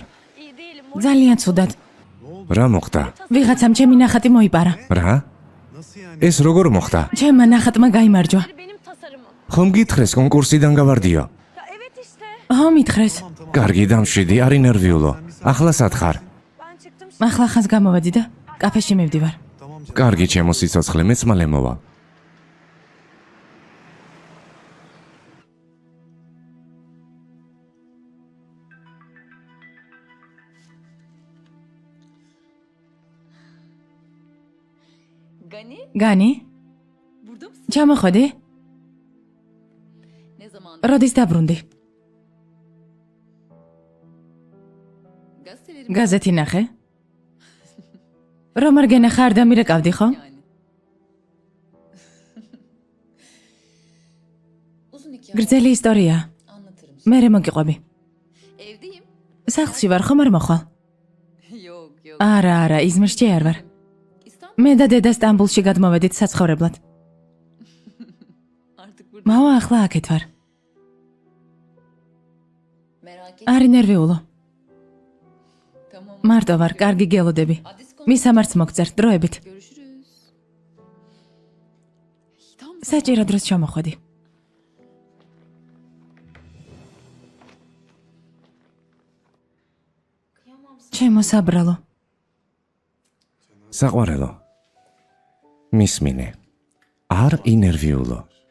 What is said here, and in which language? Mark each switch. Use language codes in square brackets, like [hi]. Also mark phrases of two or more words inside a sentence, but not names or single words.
[tr] İyi değilim. [ka] ძალიან ცუდად. რა მოხდა? ვიღაცამ ჩემი ნახატი მოიპარა. რა? ეს როგორ მოხდა? ჩემმა ნახატმა გაიმარჯვა. [tr] Benim tasarımım. [ka] ხომ გითხრეს კონკურსიდან გავარდიო? [tr] Ya evet işte. [ka] ხო, მითხრეს. კარგი, დამშვიდი, არ ინერვიულო. ახლა სად ხარ? [tr] Ben çıktım. [ka] ახლა ხანს გამოვედი და კაფეში მივდივარ. კარგი, ჩემო სიცოცხლე, მეც მალე მოვა. [tr] Gani, [ka] განი, [tr] burada mısın? [ka] ჩამოხვედი? [tr] Ne zaman? [ka] როდის დაბრუნდი? [tr] Gazeteleri [ka] გაზეთი ნახე? რომ არ გენახა არ დამირეკავდი, ხო? [tr] yani. Uzun hikaye. [ka] გრძელი ისტორია. [tr] Anlatırım. [ka] მე მოგიყვები. [tr] Evdeyim. [ka] სახლში ვარ, ხომ არ მოხვალ? [tr] Yok yok. [ka] არა, იზმირში არ ვარ. [tr] İstanbul [ka] მე და დედა სტამბულში გადმოვედით საცხოვრებლად. [tr] artık burada. [ka] მამა ახლა აქეთ ვარ. [tr] Merak etme. [ka] არ ინერვიულო. [tr] Tamam. [ka] მარტო ვარ, კარგი გელოდები. [tr] Adres konuş. [ka] მისამართს მოგწერთ დროებით. [tr] Görüşürüz. Tam [ka] საჭირო დროს ჩამოხვედი. ჩემო საბრალო. საყვარელო. მისმინე. არ ინერვიულო.